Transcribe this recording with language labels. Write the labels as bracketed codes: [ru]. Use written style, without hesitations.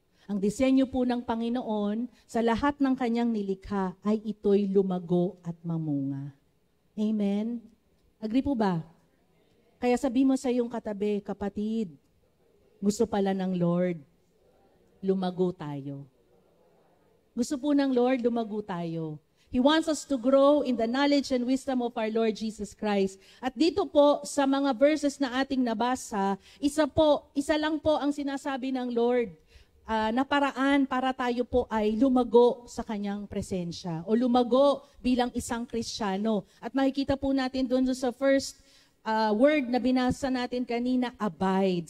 [tl] Ang disenyo po ng Panginoon sa lahat ng kanyang nilikha ay ito'y lumago at mamunga. Amen? Agree po ba? Kaya sabi mo sa iyong katabi, kapatid, gusto pala ng Lord, lumago tayo. Gusto po ng Lord, lumago tayo. [en] He wants us to grow in the knowledge and wisdom of our Lord Jesus Christ. [tl] At dito po, sa mga verses na ating nabasa, isa lang po ang sinasabi ng Lord. na paraan para tayo po ay lumago sa kanyang presensya o lumago bilang isang Kristiyano. At makikita po natin doon sa first word na binasa natin kanina, abide.